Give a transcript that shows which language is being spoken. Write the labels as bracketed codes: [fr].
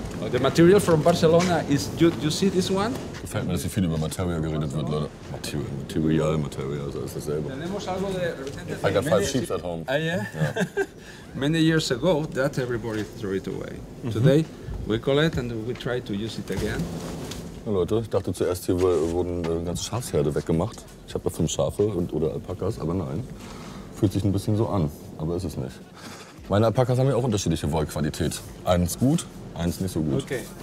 [en] The material from Barcelona is, you see this one? [de] Gefällt mir, dass hier viel über Materia geredet wird, Leute. Material, also ist dasselbe. [es] Tenemos algo de [en] I got 5 sheep at home. Ah, yeah? Many years ago, that everybody threw it away. Today, we collect and we try to use it again. [de] Ja, Leute, ich dachte zuerst, hier wurden ganze Schafsherde weggemacht. Ich habe da 5 Schafe oder Alpakas, aber nein. Fühlt sich ein bisschen so an, aber ist es nicht. Meine Alpakas haben ja auch unterschiedliche Wollqualität. Eins gut, eins nicht so gut. Okay.